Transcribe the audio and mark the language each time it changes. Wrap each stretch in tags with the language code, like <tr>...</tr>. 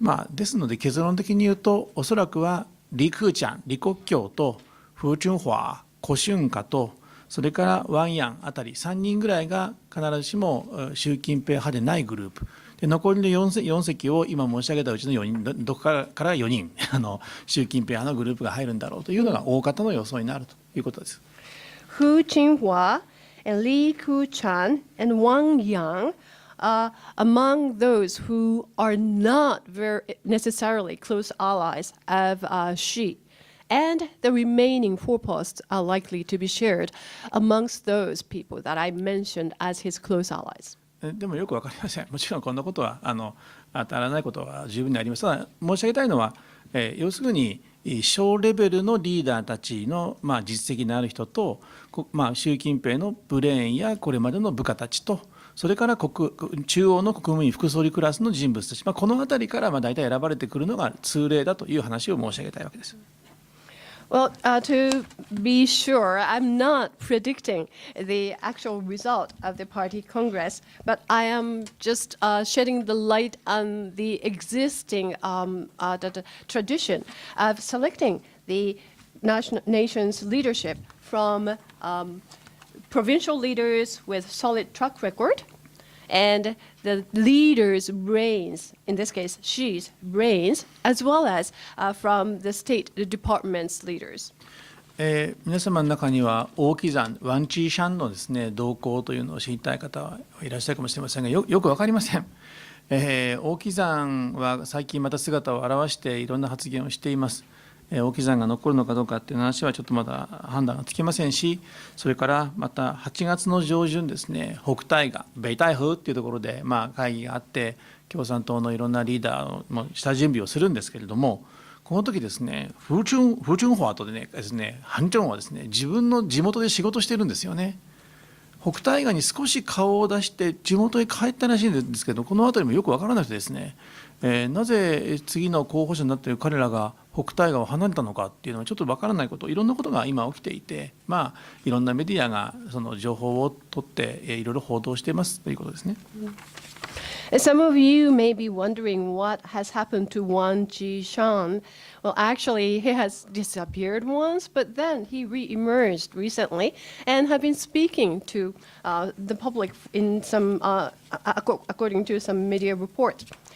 <ja>ですので結論的に言うと、おそらくは李克強、李克強と風春華、胡春華とそれからワン・ヤンあたり3人ぐらいが必ずしも習近平派でないグループで、残りの 4席を今申し上げたうちの4人、どこから4人習近平派のグループが入るんだろうというのが大方の予想になるということです。</ja> <en>Hu Qinghua and Li Keqiang and Wang Yang are among those who are not very necessarily close allies of Xi. And the remaining 4 posts are likely to be shared amongst those people that I mentioned as his close allies.</en> <ja>でもよくわかりません。もちろんこんなことは当たらないことは十分にあります。ただ申し上げたいのは、要するに小レベルのリーダーたちの、実績のある人と、習近平のブレーンやこれまでの部下たちと、それから中央の国務院副総理クラスの人物たち、このあたりから大体選ばれてくるのが通例だという話を申し上げたいわけです。</ja> <en>Well, to be sure, I'm not predicting the actual result of the party congress, but I am just shedding the light on the existing the tradition of selecting the nation's leadership from provincial leaders with solid track record, and the leader's brains, in this case, Xi's brains, as well as from the State Department's leaders.</en> <ja>皆様の中には王岐山、ワンチーシャンのですね、動向というのを知りたい方はいらっしゃるかもしれませんが、よく分かりません。王岐山は最近また姿を現していろんな発言をしています。王岐山が残るのかどうかっていう話はちょっとまだ判断がつきませんし、それからまた8月の上旬ですね、北戴河、北戴河っていうところで会議があって、共産党のいろんなリーダーの下準備をするんですけれども、この時ですね、風春花とでですね、ハンチョンはですね、自分の地元で仕事してるんですよね。北戴河に少し顔を出して地元へ帰ったらしいんですけど、この辺りもよく分からなくてですね、なぜ次の候補者になっている彼らが北戴河を離れたのかっていうのはちょっと分からないこと、いろんなことが今起きていて、いろんなメディアがその情報を取っていろいろ報道していますということですね。</ja> <en>Some of you may be wondering what has happened to Wang Jishan. Well, actually, he has disappeared once, but then he re-emerged recently and have been speaking to the public in some, according to some media reports.</en>